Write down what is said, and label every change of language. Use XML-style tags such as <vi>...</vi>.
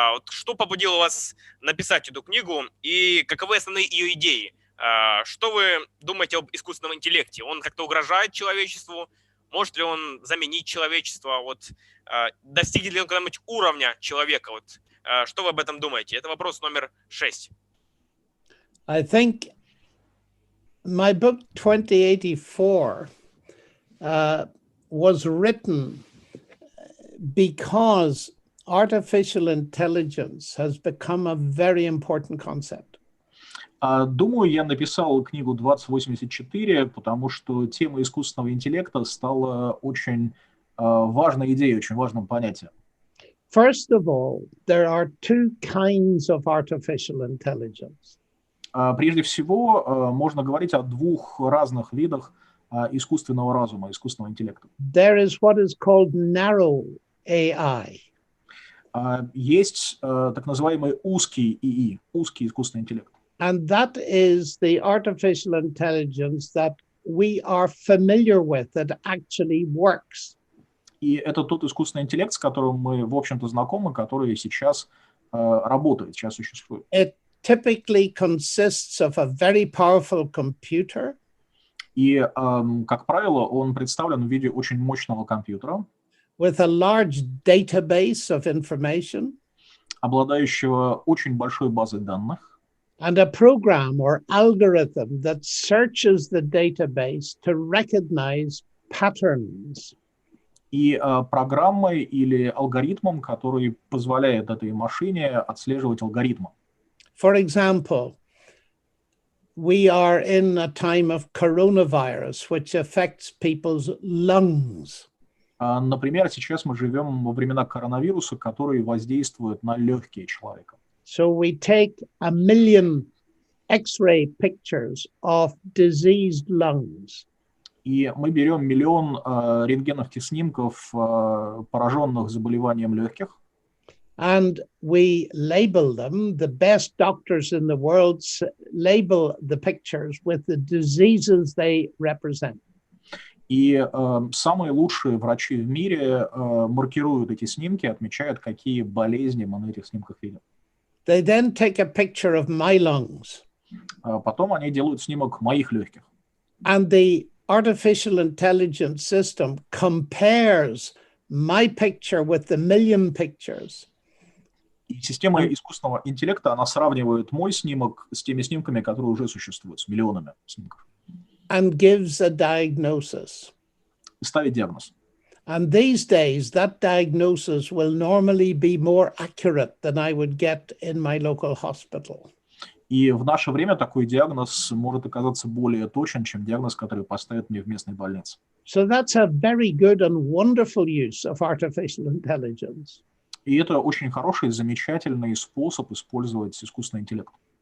<ru>Что побудило вас написать эту книгу и каковы основные ее идеи? Что вы думаете об искусственном интеллекте? Он как-то угрожает человечеству? Может ли он заменить человечество? Вот, достигнет ли он когда-нибудь уровня человека? Вот, что вы об этом думаете? Это вопрос номер 6.</ru> <en>I think my book 2084 was written because artificial intelligence has become a very important concept.</en> <ru>Думаю, я написал книгу 2084, потому что тема искусственного интеллекта стала очень важной идеей, очень важным понятием.</ru> <en>First of all, there are two kinds of artificial intelligence.</en> <ru>Прежде всего, можно говорить о двух разных видах искусственного разума, искусственного интеллекта.</ru> <en>There is what is called narrow AI.</en> <ru>Есть так называемый узкий ИИ, узкий искусственный интеллект.</ru> <en>And that is the artificial intelligence that we are familiar with, that actually works.</en> <ru>И это тот искусственный интеллект, с которым мы, в общем-то, знакомы, который сейчас работает, сейчас существует.</ru> <en>It typically consists of a very powerful computer.</en> <ru>И, как правило, он представлен в виде очень мощного компьютера,</ru> <en>with a large database of information,</en> <ru>обладающего очень большой базой данных,</ru> <en>and a program or algorithm that searches the database to recognize patterns.</en> <ru>И программой или алгоритмом, который позволяет этой машине отслеживать алгоритмы.</ru> <en>For example, we are in a time of coronavirus, which affects people's lungs.</en> <ru>Например, сейчас мы живем во времена коронавируса, который воздействует на легкие человека.</ru> <en>So we take 1 million X-ray pictures of diseased lungs.</en> <ru>И мы берем 1 миллион рентгеновских снимков пораженных заболеванием легких.</ru> <en>And we label them. The best doctors in the world label the pictures with the diseases they represent.</en> <ru>И самые лучшие врачи в мире маркируют эти снимки, отмечают, какие болезни мы на этих снимках видим.</ru> <en>They then take a picture of my lungs.</en> <ru>Потом они делают снимок моих легких.</ru> <en>And the artificial intelligence system compares my picture with the 1 million pictures.</en> <ru>И система искусственного интеллекта, она сравнивает мой снимок с теми снимками, которые уже существуют, с миллионами снимков.</ru> <en>And gives a diagnosis.</en> <ru>И ставит диагноз.</ru> <en>And these days, that diagnosis will normally be more accurate than I would get in my local hospital.</en> <ru>И в наше время такой диагноз может оказаться более точен, чем диагноз, который поставят мне в местной больнице.</ru> <en>So that's a very good and wonderful use of artificial intelligence.</en> <ru>И это очень хороший, замечательный способ использовать искусственный интеллект.</ru>